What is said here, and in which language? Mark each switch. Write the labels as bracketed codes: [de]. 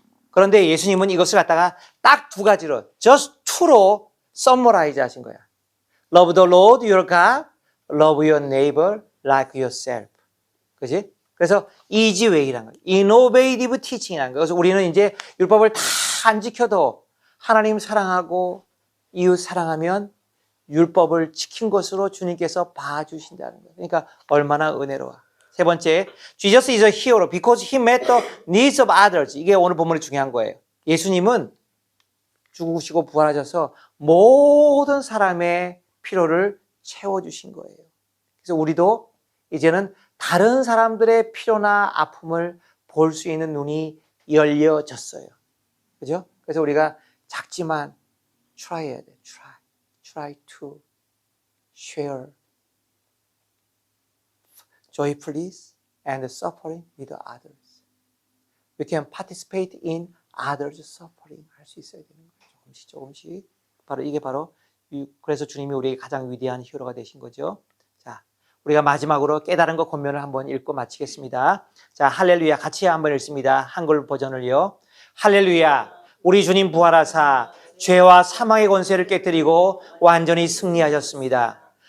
[ko] 그런데 예수님은 이것을 갖다가 딱 두 가지로 [en] just two [ko] 로 [en] summarize [ko] 하신 거야. [en] Love the Lord your God, love your neighbor like yourself. [ko] 그지? 그래서 easy way라는 거예요. innovative teaching이라는 거예요. 그래서 우리는 이제 율법을 다 안 지켜도 하나님 사랑하고 이웃 사랑하면 율법을 지킨 것으로 주님께서 봐주신다는 거예요. 그러니까 얼마나 은혜로워. 세 번째, [en] Jesus is a hero because he met the needs of others. [ko] 이게 오늘 본문이 중요한 거예요. 예수님은 죽으시고 부활하셔서 모든 사람의 필요를 채워주신 거예요. 그래서 우리도 이제는 다른 사람들의 필요나 아픔을 볼 수 있는 눈이 열려졌어요. 그죠? 그래서 우리가 작지만 [en] try [ko] 해야 돼. [en] Try to share joyfully and suffering with others. We can participate in others' suffering. [ko] 할 수 있어야 되는 거예요. 조금씩. 바로 이게 바로 그래서 주님이 우리에게 가장 위대한 히어로가 되신 거죠. 자, 우리가 마지막으로 깨달은 것 권면을 한번 읽고 마치겠습니다. 자, 할렐루야. 같이 한번 읽습니다. 한글 버전을요. 할렐루야. 우리 주님 부활하사 죄와 사망의 권세를 깨뜨리고 완전히 승리하셨습니다.